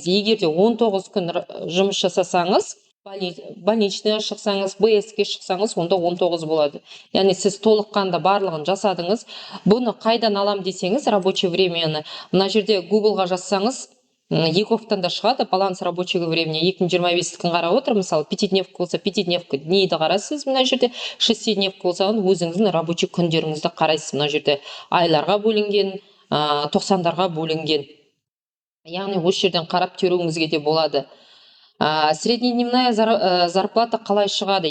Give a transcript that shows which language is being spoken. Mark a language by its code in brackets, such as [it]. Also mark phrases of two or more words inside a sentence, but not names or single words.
[kk] Егер де 19 күн жұмыс жасасаңыз, больничный шықсаңыз, БСке шықсаңыз, онда 19 болады. Яғни сіз толыққанда барлығын жасадыңыз. Бұны қайдан алам десеңіз, [ru] рабочий времяны. [kk] Мына жерде Google-ға жазсаңыз, Ековтан да шығады, [ru] баланс рабочего времени [kk] 2025 күн қарап отыр. Мысалы, 5-дневка болса, 5-дневка днейді қарайсыз мына жерде, 6-дневка болса, өзіңіздің рабочий күндеріңізді қарайсыз. Мына жерде айларға бөлінген, 90-дарға бөлінген. Яғни осы жерден қарап теруіңізге де болады. [ru] Среднедневная зарплата [kk] қалай шығады?